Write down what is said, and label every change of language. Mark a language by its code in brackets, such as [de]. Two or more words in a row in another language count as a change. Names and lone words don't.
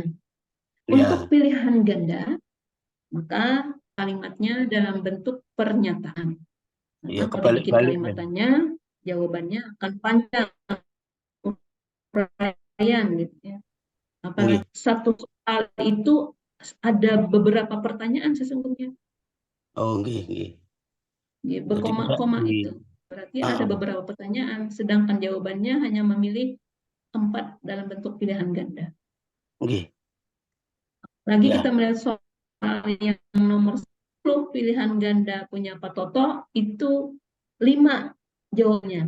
[id] Untuk pilihan ganda, maka kalimatnya dalam bentuk pernyataan. Nah, kalau dibikin kalimat tanya, jawabannya akan panjang. Uraian gitu ya. Apalagi satu soal itu ada beberapa pertanyaan sesungguhnya. [jv] Oh, nggih, nggih. [id] Di Jadi bisa berkoma-koma di itu. Berarti ada Heeh. beberapa pertanyaan, sedangkan jawabannya hanya memilih 4 dalam bentuk pilihan ganda. Nggih, Lagi ya. kita melihat soal yang nomor 10 pilihan ganda punya Pak Toto itu 5 jawabannya.